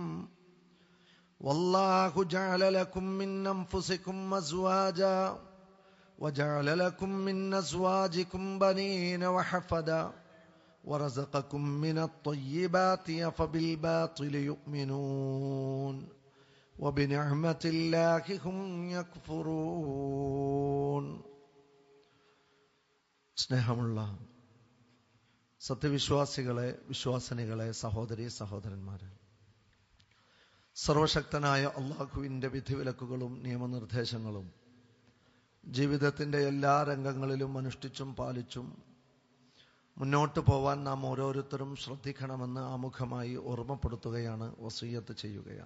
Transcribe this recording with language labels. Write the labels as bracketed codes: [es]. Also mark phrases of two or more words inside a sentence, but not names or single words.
[ar] والله جعل لكم من أنفسكم أزواجا وجعل لكم من أزواجكم بنين وحفدا ورزقكم من الطيبات أفبالباطل يؤمنون وبنعمة الله هم يكفرون. [ml] സ്നേഹമുള്ള സത്യവിശ്വാസികളെ, വിശ്വാസിനികളെ, സഹോദരീ സഹോദരന്മാരെ, സർവശക്തനായ അള്ളാഹുവിൻ്റെ വിധിവിലക്കുകളും നിയമനിർദ്ദേശങ്ങളും ജീവിതത്തിൻ്റെ എല്ലാ രംഗങ്ങളിലും അനുഷ്ഠിച്ചും പാലിച്ചും മുന്നോട്ട് പോവാൻ നാം ഓരോരുത്തരും ശ്രദ്ധിക്കണമെന്ന് ആമുഖമായി ഓർമ്മപ്പെടുത്തുകയാണ്, വസിയ്യത്ത് ചെയ്യുകയാണ്.